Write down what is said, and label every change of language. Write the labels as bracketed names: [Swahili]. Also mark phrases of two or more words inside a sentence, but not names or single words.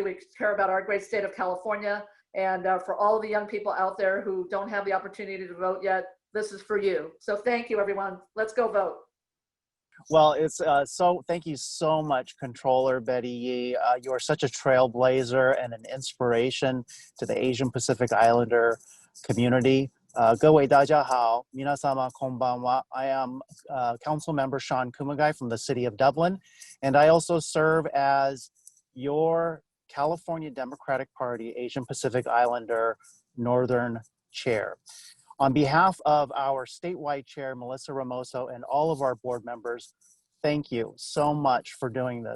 [English] We care about our great state of California. And for all of the young people out there who don't have the opportunity to vote yet, this is for you. So thank you, everyone. Let's go vote. Well, it's thank you so much, Controller Betty Yee. You are such a trailblazer and an inspiration to the Asian Pacific Islander community. [Chinese] 各位大家好， [Japanese] 皆様こんばんは. [English] I am Council Member Shawn Kumagai from the City of Dublin, and I also serve as your California Democratic Party Asian Pacific Islander Northern Chair. On behalf of our statewide chair, Melissa Ramoso, and all of our board members, thank you so much for doing this.